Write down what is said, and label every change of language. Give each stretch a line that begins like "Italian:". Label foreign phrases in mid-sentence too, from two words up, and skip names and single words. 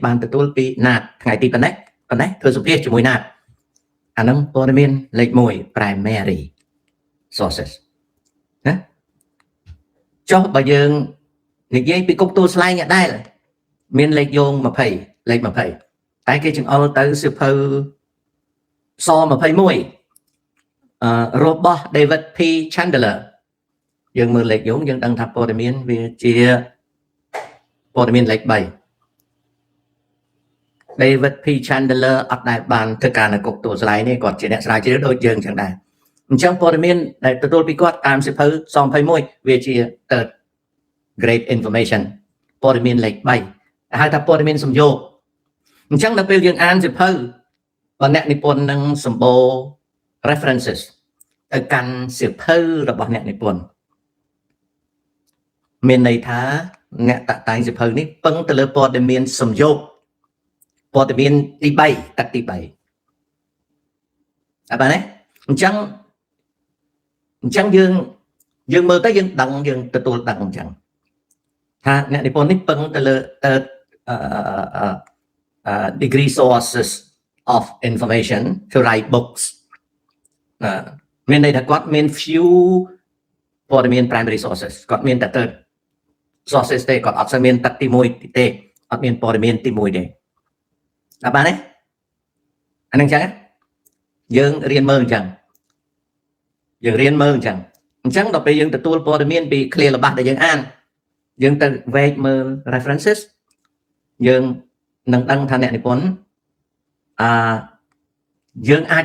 Khmer: បានទទួលពីណាតថ្ងៃទីប៉ុណ្ណេះធ្វើសម្ភាសជាមួយណាតអាហ្នឹងព័ត៌មានលេខ1
English: primary sources
Khmer: ណាចុះបើយើងនិយាយពីគុកទួលស្លែងដែរមានលេខយោង20លេខ20តែគេចង្អុលទៅសៀវភៅស21របស់ David P Chandler យើងមើលលេខយោងយើងដឹងថាព័ត៌មានវាជាព័ត៌មានលេខ3 David P Chandler អត់ដែលបានធ្វើការនៅគុកទួលស្លែងនេះគាត់ជាអ្នកស្រាវជ្រាវដូចយើងអញ្ចឹងដែរអ ញ្ចឹងព័ត៌មានដែលទទួលពីគាត់តាមសៀវភៅស21វាជា
English: third grade information
Khmer: ព័ត៌មានលេខ3ហៅថាព័ត៌មានសំយោគអញ្ចឹងដល់ពេលយើងអានសៀវភៅបើអ្នកនិពន្ធនឹងសម្បូរ references ទៅកាន់សៀវភៅរបស់អ្នកនិពន្ធមានន័យថាអ្នកតាក់តែងសៀវភៅនេះពឹងទៅលើព័ត៌មានសំយោគព័ត៌មានទី3ទឹកទី3 អត់បានទេអញ្ចឹងយើងមើលទៅយើងដឹងយើងទទួលដឹងអញ្ចឹងថាអ្នកនិពន្ធនេះពឹងទៅលើ
English: degree sources of information to write books
Khmer: មានន័យថាគាត់មាន few ព័ត៌មាន
English: primary sources
Khmer: គាត់មានតែ
English: third sources
Khmer: ទេគាត់អត់សូវមានទឹកទី1ទេអត់មានព័ត៌មានទី1ទេដល់បានទេអានឹងអញ្ចឹងយើងរៀនមើលអញ្ចឹង អញ្ចឹងដល់ពេលយើងទទួលព័ត៌មានពី clear របស់ដែលយើងអានយើងទៅវែកមើល references យើងនឹងដឹងថាអ្នកនិពន្ធយើងអាច